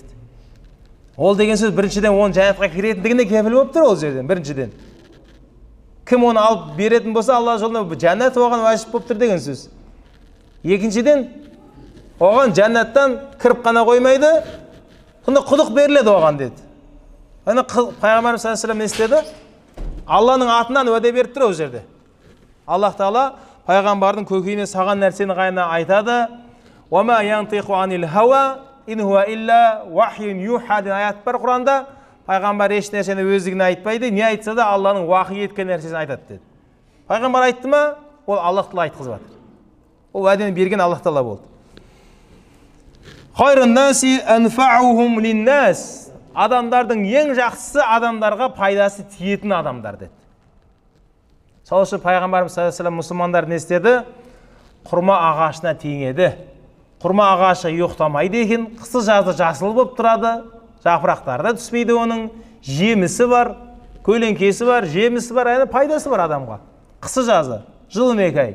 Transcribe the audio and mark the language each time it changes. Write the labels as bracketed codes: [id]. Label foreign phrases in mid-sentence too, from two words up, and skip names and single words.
[kk] Ол деген сөз біріншіден оның жәннатқа кіретіндігіне кепіл болып тұр ол жерден, біріншіден. Кім оны алып беретін болса, Алла жолына жәннат оған уәжіп болып тұр деген сөз. Екіншіден, оған жәннаттан кіріп қана қоймайды, сонда құдық беріледі оған деді. Пайғамбарымыз [ar] صلى الله عليه وسلم [kk] не істеді? Алланың атынан уәде беріп тұр ол жерде. Аллах Тағала пайғамбардың көкейіне саған нәрсені ғана айтады. [ar] وَمَا يَنْطِقُ عَنِ الْهَوَى إِنْ هُوَ إِلَّا وَحْيٌ يُوحَى [kk] деген аят бар Құранда. Пайғамбар еш нәрсені өздігіне айтпайды, не айтса да Алланың уахи еткен нәрсесін айтады деді. Пайғамбар айтты ма, ол Аллах Тағала айтқызып жатыр. Ол уәдені берген Аллах Тағала болды. [ar] خير الناس أنفعهم للناس. [kk] Адамдардың ең жақсысы адамдарға пайдасы тиетін адамдар деді. Сол үшін пайғамбарымыз [ar] صلى الله عليه وسلم [kk] мұсылмандар не істеді? Құрма ағашына теңеді. Құрма ағашы ұйықтамайды екен, қысы жазы жасыл болып тұрады, жапырақтары да түспейді оның, жемісі бар, көлеңкесі бар, жемісі бар, яғни пайдасы бар адамға. Қысы жазы, жылына 2 ай.